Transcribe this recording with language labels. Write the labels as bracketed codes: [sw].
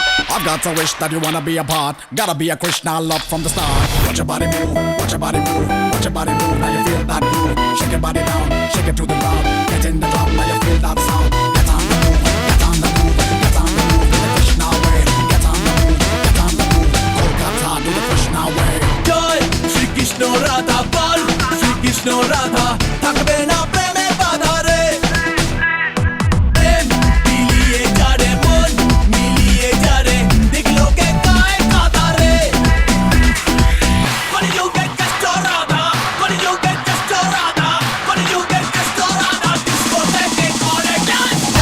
[en] I've got a wish that you wanna be a part. Gotta be a Krishna love from the start. Watch your body move, watch your body move, watch your body move. Now you feel that groove. Shake your body down, shake it to the ground. Get in the club, now you feel that sound. Get on the move, get on the move, get on the move. Do the Krishna way. Get on the move, get on the move. Kolkata, do the Krishna way. [bn] জয় শ্রীকৃষ্ণ রাধা বল শ্রীকৃষ্ণ রাধা থাকবে না প্রেমে বাধা রে প্রেম মিলিয়ে যারে মন মিলিয়ে যারে দেখলো কে গায় কাঁদা রে [en] What did you get Castorada? What did you get Castorada? What did you get Castorada? Discoteque on a dance.